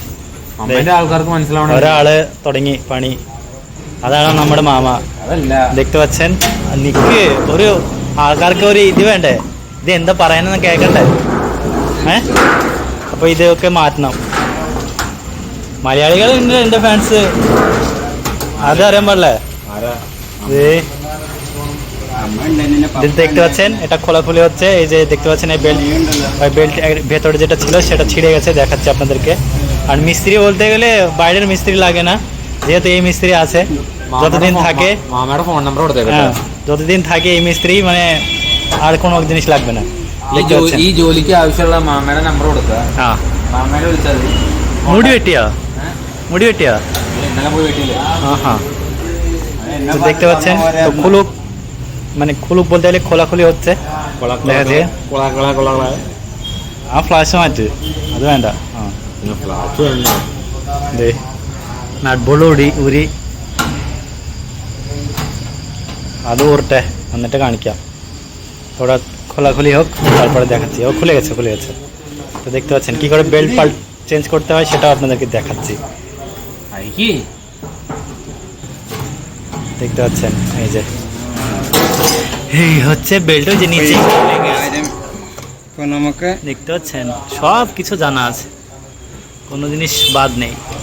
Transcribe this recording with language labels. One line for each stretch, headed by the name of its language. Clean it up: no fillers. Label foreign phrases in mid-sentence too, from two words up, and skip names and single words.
Malayalam: ഒരാള് തുടങ്ങി പണി. അതാണ് നമ്മുടെ മാമ. ദക്തവച്ചൻ നിക്ക്. ഒരു ആൾക്കാർക്ക് ഒരു ഇത് വേണ്ടേ? ഇത് എന്താ പറയാനെന്ന് കേക്കണ്ടേ? അപ്പൊ ഇതൊക്കെ മാറ്റണം. മലയാളികളുണ്ട് എന്റെ ഫാൻസ്, അതറിയാൻ
Bangla: পারলে দেখতে পাচ্ছেন এটা খোলাখুলি হচ্ছে। এই যে দেখতে পাচ্ছেন এই বেল্ট ভেতরে যেটা ছিল সেটা ছিঁড়ে গেছে, দেখাচ্ছি আপনাদেরকে। আর মিস্ত্রি বলতে গেলে বাইরের মিস্ত্রি লাগে না, যেহেতু এই মিস্ত্রি আছে। যতদিন থাকে যতদিন থাকে এই মিস্ত্রি মানে আর কোনো জিনিস লাগবে না।
Malayalam: ഈ ജോലിക്ക് ആവശ്യമുള്ള മാമയുടെ നമ്പർ കൊടുക്കുക. മാമയുടെ വിളിച്ചാൽ മുടി വെട്ടിയാ
Bangla: দেখতে পাচ্ছেন। তো খুলুক মানে খুলুক বলতে গেলে খোলাখুলি হচ্ছে।
Malayalam: ആ ഫ്ലാഷ് മാറ്റ്, അത് വേണ്ട. നട്ട് ബോൾട്ട് ഊരി അത് ഊരട്ടെ, എന്നിട്ട് കാണിക്കാം।
Bangla: ওটা খোলাখুলি হোক, তারপরে দেখাচ্ছি। ও খুলে গেছে। তো দেখতে পাচ্ছেন কি করে
English: belt change
Bangla: করতে হয় সেটাও আপনাদেরকে দেখাচ্ছি। দেখতে পাচ্ছেন এই যে এই হচ্ছে বেল্ট, যে নিচে দেখতে পাচ্ছেন সব কিছু জানা আছে, কোনো জিনিস বাদ নেই।